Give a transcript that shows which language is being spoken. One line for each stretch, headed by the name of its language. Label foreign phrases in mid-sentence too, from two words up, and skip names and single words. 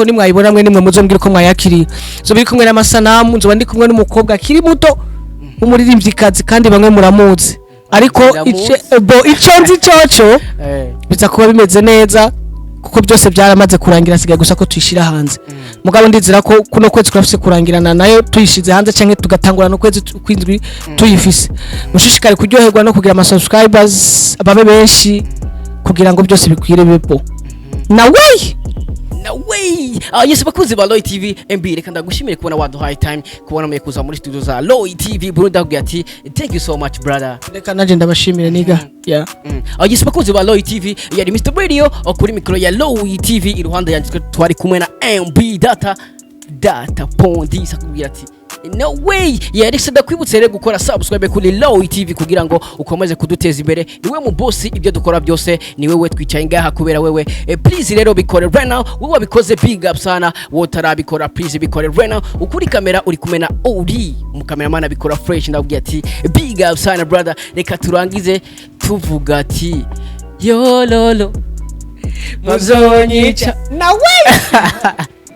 Rundi: nimwayibona mwe nimwe muzombwira ko mwayakiriye zo biri kumwe n'amasanamu nzo bandi kumwe n'umukobwa akiri muto umuririmvyikazi kandi bamwe muramuzi ariko ico nzi coco biza kuba bimeze neza kuko byose byaramaze kurangira sigaye gusa ko tuyishira hanze mugabo ndizira ko kuno kwezi kurafise kurangirana nayo tuyishize hanze canke tugatangura no kwezi kwindwi tuyifise mushishikare kuryoherwa no kugira ama subscribers ababe benshi kugira ngo byose bikwire bipo na way yes bakuzi ba Loy TV MB reka ndagushimire kubona waduhaye time kubona mwe kuza muri studio za Loy TV Burundi ndakugira ati
English: thank you so much brother
Rundi: reka naje ndabashimire niga yes bakuzi ba Loy TV yari Mr Radio kuri mikro ya Loy TV iruhande yanditswe twari kumwe na MB data pondi sakubwira ati
English: no way
Rundi: Alex ndakwibutse rero gukora subscribe kuri Loy TV kugira ngo ukomeze kuduteza imbere niwe mu boss ibyo dukora byose ni wewe twicaye ngaha kubera wewe please rero bikore
English: right now
Rundi: wewe wabikoze
English: big up
Rundi: sana wotarabikora please bikore
English: right now
Rundi: ukuri kamera uri kumena OD mu cameraman abikora fresh ndabwiye ati
English: big up
Rundi: sana brother reka turangize tuvuga ati yo lolo muzonyica nawe